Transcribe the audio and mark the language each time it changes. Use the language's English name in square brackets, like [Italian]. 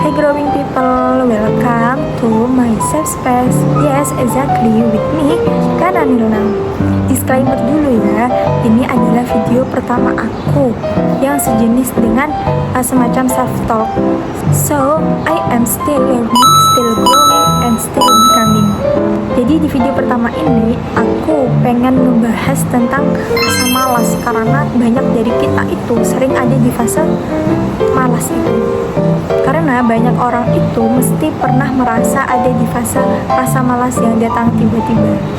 [English] morning people, welcome to my safe space. Yes, exactly, with me, Kana Nirna. [Indonesian] Disclaimer dulu ya, ini adalah video pertama aku yang sejenis dengan semacam self-talk. [English] So, I am still learning, still growing, and still becoming. [Indonesian] Jadi di video pertama ini, aku pengen membahas tentang rasa malas. Karena banyak dari kita itu sering ada di fase malas itu. Karena banyak orang itu mesti pernah merasa ada di fase rasa malas yang datang tiba-tiba.